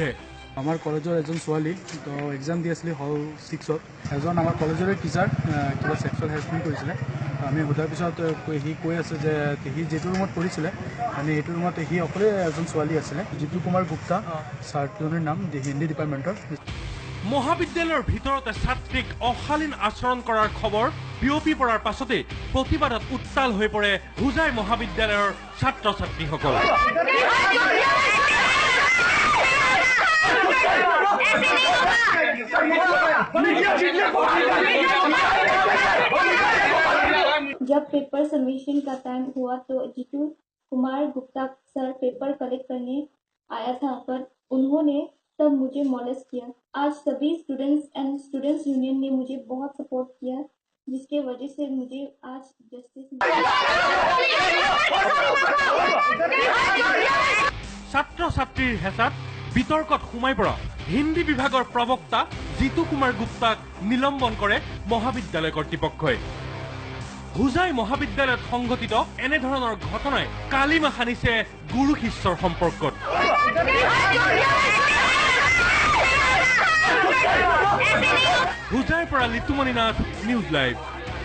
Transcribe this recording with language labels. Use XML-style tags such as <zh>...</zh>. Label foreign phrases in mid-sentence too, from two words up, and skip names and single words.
<as>আমাৰ কলেজৰ এজন ছোৱালী তো এক্সাম দি আছিলে হল 6ত এজন আমাৰ কলেজৰে টিচাৰ কিবা</as> <en>sexual harassment</en> <as>কৰিছিলে আমি সোধাৰ পিছত সি কৈ আছে যে সি যিটো ৰুমত পঢ়িছিলে মানে এইটো ৰুমত সি অকলে এজন ছোৱালী আছিলে জিতু কুমাৰ গুপ্তা ছাৰজনৰ নাম</as> <en>Hindi departmentৰ</en> <as>মহাবিদ্যালয়ৰ ভিতৰতে ছাত্ৰীক অশালীন আচৰণ কৰাৰ খবৰ বিয়পি পৰাৰ পাছতে প্ৰতিবাদত উত্তাল হৈ পৰে হোজাই মহাবিদ্যালয়ৰ ছাত্ৰ ছাত্ৰীসকল</as> <hi>जब</hi> <en>paper submission</en> <hi>का टाइम हुआ तो जीतू कुमार गुप्ता सर</hi> <en>paper collect</en> <hi>करने आया था पर उन्होंने तब मुझे मॉलेस्ट किया आज सभी</hi> <en>students union</en> <hi>ने मुझे बहुत सपोर्ट किया जिसके वजह से मुझे आज जस्टिस</hi> <as>ছাত্ৰ ছাত্ৰীৰ হেঁচাত বিতৰ্কত সোমাই পৰা হিন্দী বিভাগৰ প্ৰবক্তা জিতু কুমাৰ গুপ্তাক নিলম্বন কৰে মহাবিদ্যালয় কৰ্তৃপক্ষই হোজাই মহাবিদ্যালয়ত সংঘটিত এনেধৰণৰ ঘটনাই কালিমা সানিছে গুৰু শিষ্যৰ সম্পৰ্কত হোজাইৰ পৰা লিতুমণি নাথ নিউজ লাইভ।</as>